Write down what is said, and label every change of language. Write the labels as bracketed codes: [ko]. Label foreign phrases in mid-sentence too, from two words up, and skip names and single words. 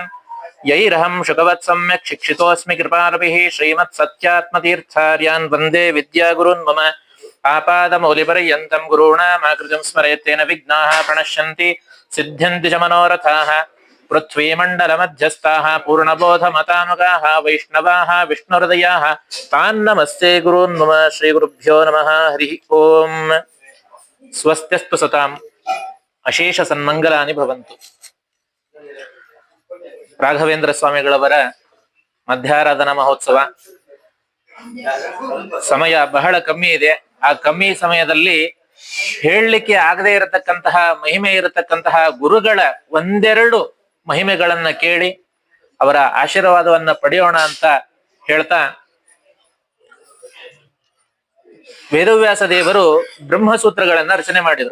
[sa] यैरहं शुकवत् सम्यक् शिक्षितोस्मि कृपारभिः श्रीमत् सत्यात्मतीर्थार्यान् वन्दे विद्यागुरुन् मम. आपादमौलिपर्यन्तं गुरुणामाकृतिं स्मरेत्तेन विघ्नाः प्रणश्यन्ति सिद्ध्यन्ति च मनोरथाः. पृथ्वीमण्डलमध्यस्थाः पूर्णबोधमतानुगाः वैष्णवाः विष्णुहृदयाः तान् नमस्ते गुरून् मम. श्रीगुरुभ्यो नमः. हरि ओं. स्वस्त्यस्तु सतां अशेष सन्मङ्गलानि भवन्तु. [kn] ರಾಘವೇಂದ್ರ ಸ್ವಾಮಿಗಳವರ ಮಧ್ಯಾರಾಧನಾ ಮಹೋತ್ಸವ ಸಮಯ ಬಹಳ ಕಮ್ಮಿ ಇದೆ. ಆ ಕಮ್ಮಿ ಸಮಯದಲ್ಲಿ ಹೇಳಲಿಕ್ಕೆ ಆಗದೆ ಇರತಕ್ಕಂತಹ ಮಹಿಮೆ ಇರತಕ್ಕಂತಹ ಗುರುಗಳ ಒಂದೆರಡು ಮಹಿಮೆಗಳನ್ನ ಕೇಳಿ ಅವರ ಆಶೀರ್ವಾದವನ್ನ ಪಡೆಯೋಣ ಅಂತ ಹೇಳ್ತಾ, ವೇದವ್ಯಾಸ ದೇವರು ಬ್ರಹ್ಮಸೂತ್ರಗಳನ್ನ ರಚನೆ ಮಾಡಿದರು.